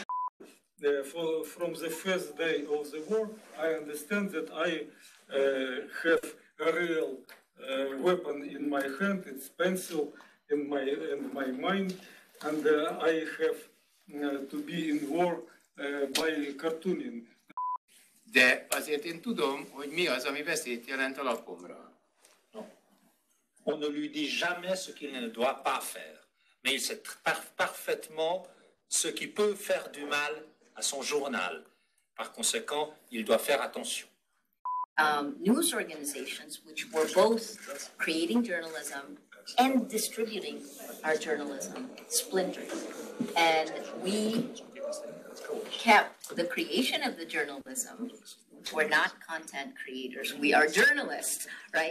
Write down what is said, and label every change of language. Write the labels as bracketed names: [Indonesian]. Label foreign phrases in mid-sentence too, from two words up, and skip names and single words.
[English] From the first day of the war, I understand that I have a real weapon in my hand, it's pencil in my mind, and I have to be in war by cartooning. [Hungarian] De azért én tudom, hogy mi az, ami veszélyt jelent a lapomra. [French] On ne lui dit jamais ce qu'il ne doit pas faire, mais il sait parfaitement ce qui peut faire du mal à son journal. Par conséquent, il doit faire attention. [English] News organizations, which were both creating journalism and distributing our journalism, splintered. And we kept the creation of the journalism. We're not content creators. We are journalists, right?